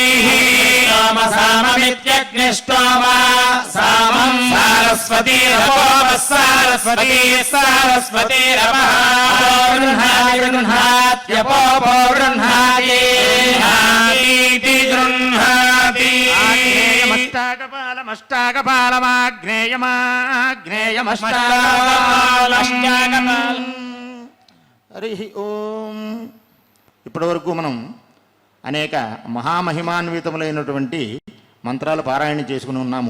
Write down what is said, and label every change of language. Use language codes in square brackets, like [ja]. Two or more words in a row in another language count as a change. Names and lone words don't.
[sa] साममित्यग्निष्टोम सामम् सरस्वती सरस्वती सरस्वतीरपः गृह्णात्यपो गृह्णाति गृह्णाति హరి ఓం. [te] ఇప్పటి వరకు మనం అనేక మహామహిమాన్వితములైనటువంటి మంత్రాలు పారాయణ చేసుకుని ఉన్నాము.